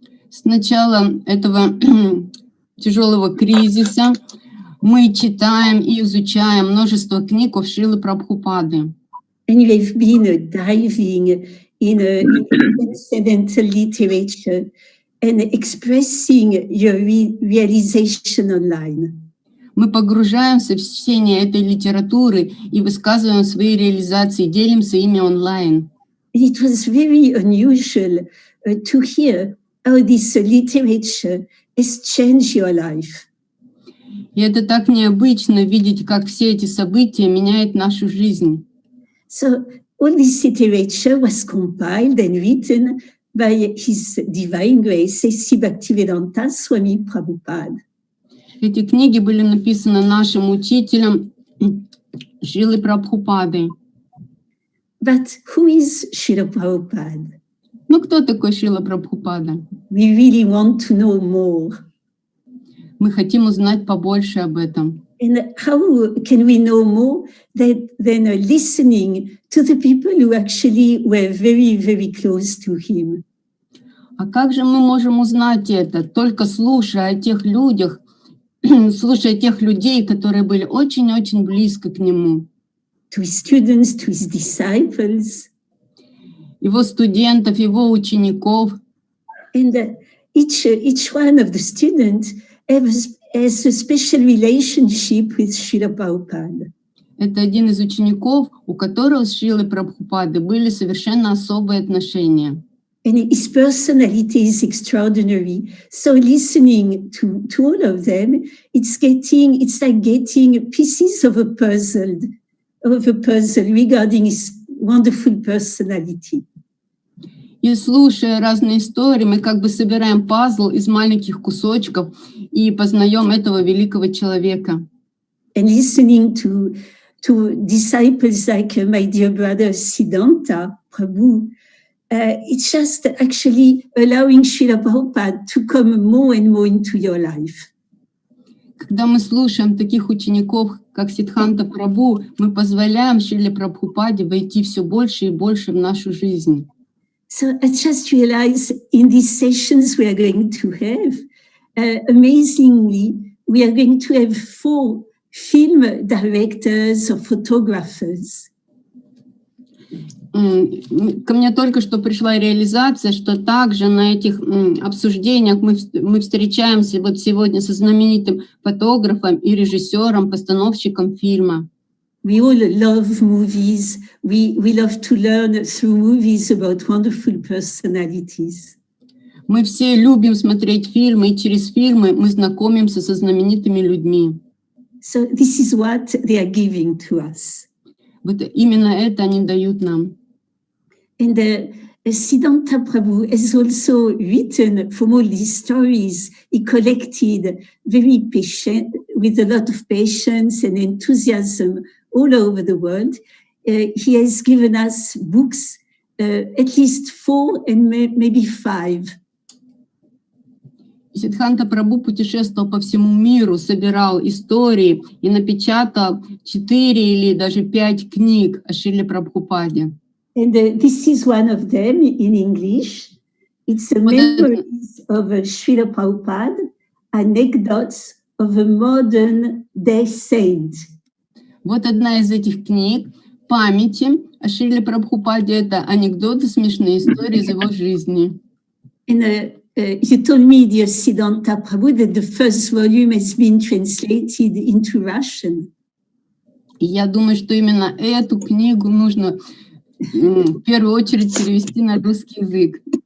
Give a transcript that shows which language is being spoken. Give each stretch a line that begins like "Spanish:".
Russian: С начала этого тяжелого кризиса мы читаем и изучаем множество книг о Шриле Прабхупады.
English: And you've been diving in transcendental literature and expressing your realization online.
Russian: Мы погружаемся в чтение этой литературы и высказываем свои реализации, делимся ими онлайн.
English: It was very unusual to hear how this literature has changed your life.
Russian: И это так необычно видеть, как все эти события меняют нашу жизнь.
English: So all this literature was compiled and written by His Divine Grace, Sri Bhaktivedanta Swami Prabhupada.
Russian: Эти книги были написаны нашим учителем Шрилой Прабхупадой.
English: But who is Шрила Prabhupada?
Russian: Ну, кто такой Шрила Прабхупада?
English: We really want to know more.
Russian: Мы хотим узнать побольше об этом.
English: And how can we know more than listening to the people who actually were very, very close to him?
Russian: А как же мы можем узнать это? Только слушая о тех людях, слушая тех людей, которые были очень-очень близко к нему.
English: To his students, to his disciples.
Russian: Его студентов, его учеников.
English: And each one of the students has a special relationship with Шриле Прабхупаде.
Russian: Это один из учеников, у которого с Шрилой Прабхупады были совершенно особые отношения.
English: And his personality is extraordinary. So listening to all of them, it's like getting pieces of a puzzle regarding his wonderful personality.
Russian: И слушая разные истории, мы как бы собираем пазл из маленьких кусочков и познаем этого великого человека.
English: And listening to disciples like my dear brother Siddhanta Prabhu, it's just actually allowing Шриле Прабхупаде to come more and more into your life.
Russian: Когда мы слушаем таких учеников, как Сиддханта Прабху, мы позволяем Шриле Прабхупаде войти все больше и больше в нашу жизнь.
English: So I just realized in these sessions we are going to have, amazingly, we are going to have 4 film directors or photographers.
Russian: Ко мне только что пришла реализация, что также на этих обсуждениях мы встречаемся вот сегодня со знаменитым фотографом и режиссером, постановщиком фильма.
English: We all love movies. We love to learn through movies about wonderful personalities.
Russian: Мы все любим смотреть фильмы, и через фильмы мы знакомимся со знаменитыми людьми.
English: So this is what they are giving to us.
Russian: Вот именно это они дают нам.
English: And Sidдhanta Prabhu has also written from all these stories. He collected very patient, with a lot of patience and enthusiasm all over the world. He has given us books, at least 4 and maybe 5.
Russian: Сиддханта Прабху путешествовал по всему миру, собирал истории и напечатал 4 или даже 5 книг о Шриле Прабхупаде.
English: And this is one of them in English. It's a memories of Шриле Прабхупade, anecdotes of a modern day saint.
Russian: Вот одна из этих книг «Памяти» о Шриле Прабхупаде. Это анекдоты, смешные истории из его жизни.
English: And you told me, dear Sidдханта Prabhu, that the first volume has been translated into Russian.
Russian: И я думаю, что именно эту книгу нужно в первую очередь перевести на русский язык.